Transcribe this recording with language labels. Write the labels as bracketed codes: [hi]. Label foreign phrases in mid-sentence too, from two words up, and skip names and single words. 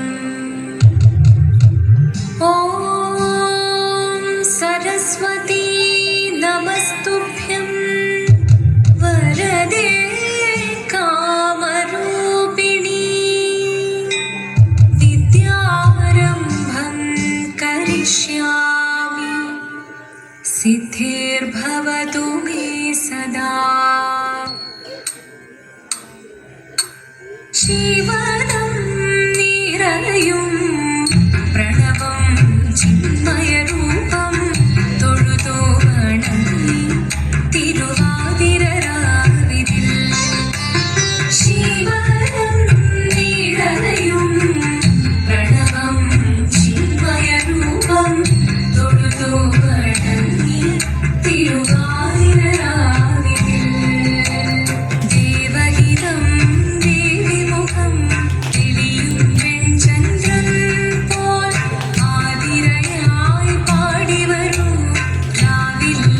[sa] ॐ सरस्वती नमस्तुभ्यं वरदे कामरूपिणी विद्यारम्भं करिष्यामि सिद्धिर्भवतु मे सदा। [ml] ശിവനം നിരയും പ്രണവം ചിന്മയരൂപം തൊഴുതു വണങ്ങി തിരുവാതിരരാവിതിൽ ശിവനം നിരയും പ്രണവം ചിന്മയരൂപം തൊഴുതു വണങ്ങി തിരുവാതിരരാവിതിൽ ദേവഗീതം ദേവിമുഖം തെളിയും വെൺചന്ദ്രൻ പോൽ ആതിരയായി പാടിവരൂ രാവിൽ